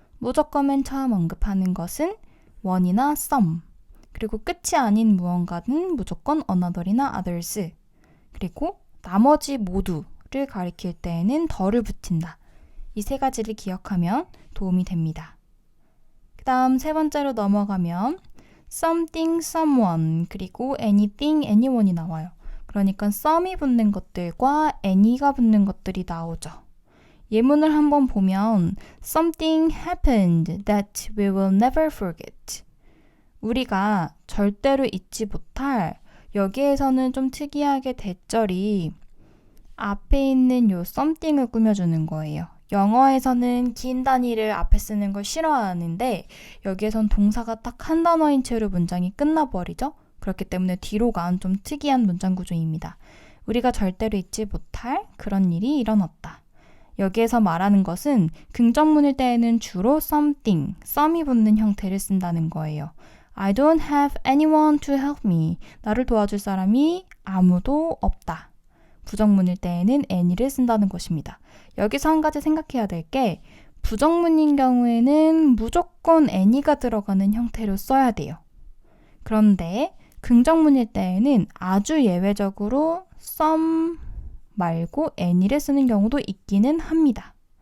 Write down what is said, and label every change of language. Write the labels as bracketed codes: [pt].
[ko] 무조건 맨 처음 언급하는 것은 one이나 some, 그리고 끝이 아닌 무언가는 무조건 another이나 others, 그리고 나머지 모두를 가리킬 때에는 더를 붙인다. 이 세 가지를 기억하면 도움이 됩니다. 그 다음 세 번째로 넘어가면 something, someone, 그리고 anything, anyone이 나와요. 그러니까 some이 붙는 것들과 any가 붙는 것들이 나오죠. 예문을 한번 보면 [en] something happened that we will never forget. [ko] 우리가 절대로 잊지 못할, 여기에서는 좀 특이하게 대절이 앞에 있는 요 something을 꾸며주는 거예요. 영어에서는 긴 단위를 앞에 쓰는 걸 싫어하는데 여기에선 동사가 딱 한 단어인 채로 문장이 끝나버리죠. 그렇기 때문에 뒤로 간 좀 특이한 문장 구조입니다. 우리가 절대로 잊지 못할 그런 일이 일어났다. 여기에서 말하는 것은 긍정문일 때에는 주로 something, some이 붙는 형태를 쓴다는 거예요. [en] I don't have anyone to help me. [ko] 나를 도와줄 사람이 아무도 없다. 부정문일 때에는 any를 쓴다는 것입니다. 여기서 한 가지 생각해야 될 게 부정문인 경우에는 무조건 any가 들어가는 형태로 써야 돼요. 그런데 긍정문일 때에는 아주 예외적으로 some 말고 any를 쓰는 경우도 있기는 합니다.